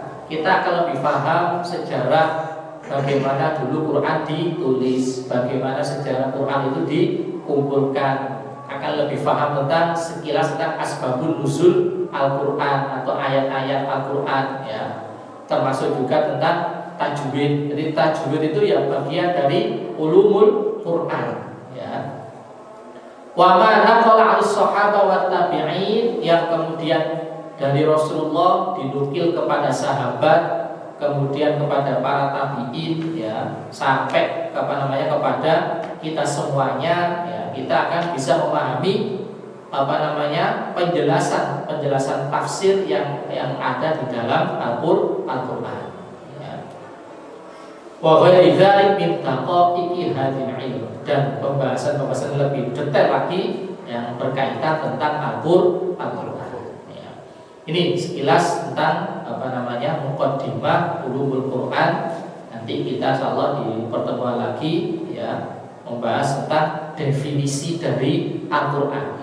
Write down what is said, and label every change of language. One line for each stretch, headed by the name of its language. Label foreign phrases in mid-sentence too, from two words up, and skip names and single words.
Indonesian: Kita akan lebih paham sejarah bagaimana dulu Quran ditulis, bagaimana sejarah Quran itu dikumpulkan, akan lebih paham tentang sekilas tentang
Arabic: أسباب النزول
Indonesian: Al-Quran atau ayat-ayat Al-Quran ya, termasuk juga tentang tajwid. Jadi tajwid itu ya bagian dari
Arabic: علوم القرآن
Indonesian: ya.
Arabic: وما نقل عن الصحابة والتابعين,
Indonesian: yang kemudian dari Rasulullah dinukil kepada sahabat, kemudian kepada para tabi'in ya, sampai kepada kita semuanya ya, kita akan bisa memahami penjelasan tafsir yang ada di dalam Al-Qur'an ya.
Arabic: وغير ذلك من دقائق هذا العلم,
Indonesian: dan pembahasan lebih detail lagi yang berkaitan tentang Al-Qur'an ya. Ini sekilas tentang
Arabic: مقدمة علوم القرآن.
Indonesian: Nanti kita insyaallah di pertemuan lagi ya membahas tentang definisi dari Al-Qur'an.